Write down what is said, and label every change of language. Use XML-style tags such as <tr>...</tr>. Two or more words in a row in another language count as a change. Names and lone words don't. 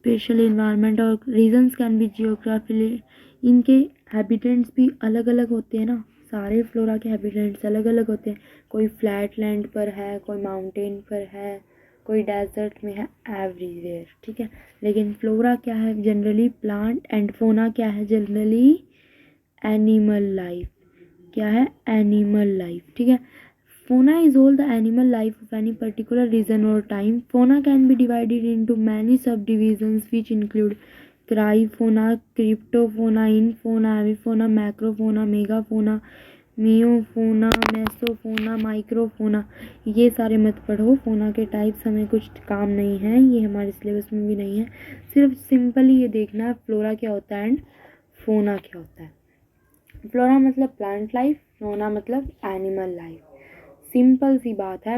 <en>special environment</en> <hi>और</hi> <en>regions can be geographically,</en> <hi>इनके हैबिटेंट्स भी अलग अलग होते हैं ना, सारे फ्लोरा के हैबिटेंट्स अलग अलग होते हैं, कोई</hi> <en>flat land</en> <hi>पर है, कोई माउंटेन पर है, कोई डेजर्ट में है, एवरीवेयर, ठीक है। लेकिन फ्लोरा क्या है</hi> <en>generally plant, and fauna</en> <hi>क्या है</hi> <en>generally animal life,</en> <hi>क्या है</hi> <en>animal life,</en> <hi>ठीक है।</hi> <en>Fauna is all the animal life of any particular region or time. Fauna can be divided into many subdivisions which include cryptofauna, cryptofauna, infauna, avifauna, macrofauna, megafauna, meiofauna, mesofauna, microfauna.</en> <hi>ये सारे मत पढ़ो, फोना के टाइप्स हमें कुछ काम नहीं है, ये हमारे सिलेबस में भी नहीं है। सिर्फ सिंपली ये देखना है फ्लोरा क्या होता है</hi> <en>and fauna</en> <hi>क्या होता है। फ्लोरा मतलब</hi> <en>plant life,</en> <hi>फोना मतलब</hi> <en>animal life,</en> <hi>सिंपल सी बात है।</hi>